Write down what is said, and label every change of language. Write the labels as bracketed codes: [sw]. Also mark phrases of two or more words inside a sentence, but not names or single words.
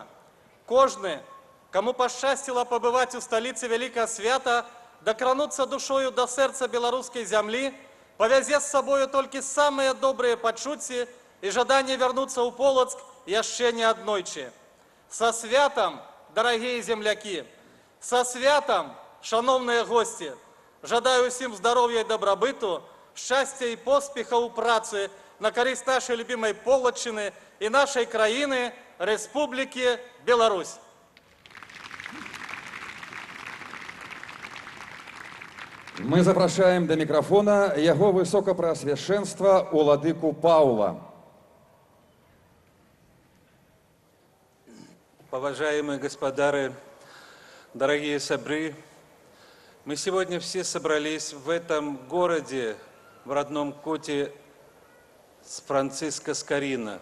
[be] Кожны, каму пашчасціла пабываць у сталіцы вялікага свята, дакрануцца душою да сэрца беларускай зямлі, павязе з сабою толькі самыя добрыя пачуцці і жаданне вярнуцца ў Полацк яшчэ не аднойчы. Са святам, дарагія землякі, са святам, шаноўныя госці, жадаю ўсім здароўя і дабрабыту, [uk] щастя і поспіха у праці на користь нашої любимої Полоччини і нашої країни, Республіки Білорусь. [be] Мы запрашаем до микрофона [ru] Его Высокопреосвященство [be] Уладыку Паула. [ru] Уважаемые господары, дорогие сябры, мы сегодня все собрались в этом городе, в родном Коте, с Франциско Скорина.